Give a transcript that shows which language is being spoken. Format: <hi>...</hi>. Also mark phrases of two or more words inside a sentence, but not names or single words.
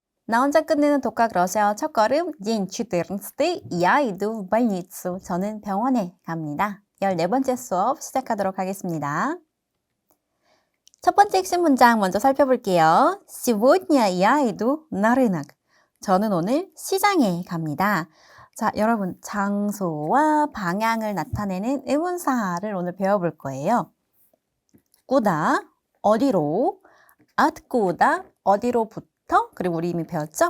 <ko>나 혼자 끝내는 독학 러시아어 첫걸음 день 14.</ko> <ru>Я иду в больницу.</ru> <ko>저는 병원에 갑니다. 14번째 수업 시작하도록 하겠습니다. 첫 번째 핵심 문장 먼저 살펴볼게요.</ko> <ru>Сегодня я иду на рынок.</ru> <ko>저는 오늘 시장에 갑니다. 자, 여러분 장소와 방향을 나타내는 의문사를 오늘 배워볼 거예요. 꾸다, 어디로, откуда, 어디로부터, 그리고 우리 이미 배웠죠?</ko>